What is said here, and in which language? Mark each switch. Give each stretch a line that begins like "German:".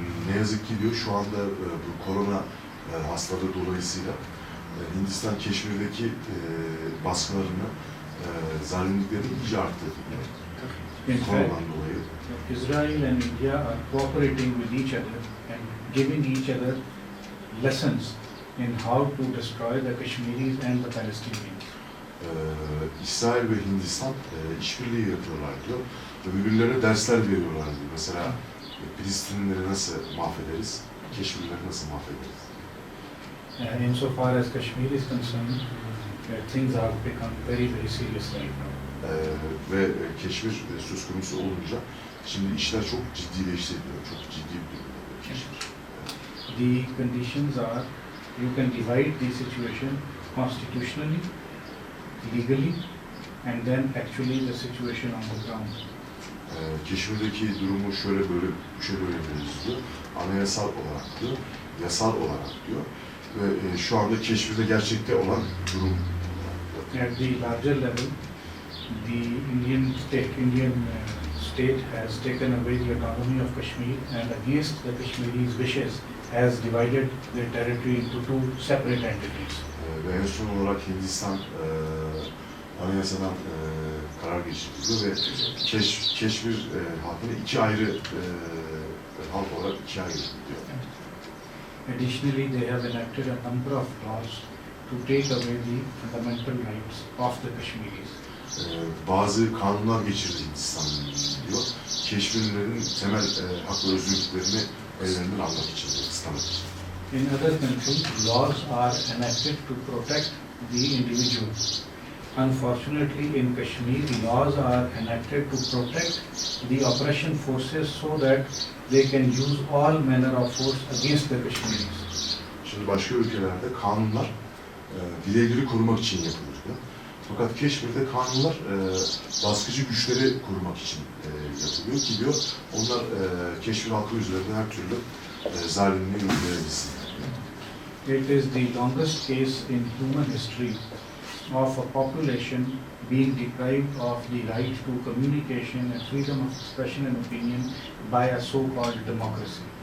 Turkish: Ne yazık ki diyor şu anda bu korona hastalığı dolayısıyla Hindistan Keşmir'deki baskılarını, zalimliklerini iyice arttırdı. Koronadan dolayı.
English: Israel and India are cooperating with each other and giving each other lessons in how to destroy the Kashmiris and the Palestinians.
Turkish: İsrail ve Hindistan işbirliği yapıyorlar diyor ve birbirlerine dersler veriyorlar diyor. Mesela Filistinlileri nasıl mahvederiz, Keşmirlileri nasıl mahvederiz?
English: Insofar as Kashmir is concerned, things have become very serious right now.
Turkish: Ve Keşmir söz konusu olunca Şimdi işler çok ciddileşti diyor, çok ciddi bir durum.
English: The conditions are, you can divide the situation constitutionally, legally, and then actually the situation on the ground.
Turkish: Keşmirdeki durumu şöyle böyle, üçe bölebiliriz diyor. Anayasal olarak diyor, yasal olarak diyor. Ve şu anda Keşmir'de gerçekte olan durum.
English: At the larger level, the Indian state has taken away the autonomy of Kashmir and against the Kashmiris' wishes has divided their territory into two separate entities.
Turkish: Ve en son olarak Hindistan anayasadan karar geçirdi ve Keşmir halkını iki ayrı halk olarak ikiye ayırdı.
English: Additionally, they have enacted a number of laws to take away the fundamental rights of the Kashmiris.
Turkish: Bazı kanunlar geçirdi Hindistan diyor. Keşmirlilerin temel hak ve özgürlüklerini ellerinden almak için, kısıtlamak için.
English: In other countries, laws are enacted to protect the individual. Unfortunately, in Kashmir, laws are enacted to protect the oppression forces so that they can use all manner of force against the Kashmiris.
Turkish: Şimdi başka ülkelerde kanunlar bireyleri korumak için yapılır diyor. Fakat Keşmir'de kanunlar baskıcı güçleri korumak için yapılıyor ki diyor, onlar Keşmir halkı üzerinde her türlü zalimliği uygulayabilsin.
English: It is the longest case in human history of a population being deprived of the right to communication and freedom of expression and opinion by a so-called democracy.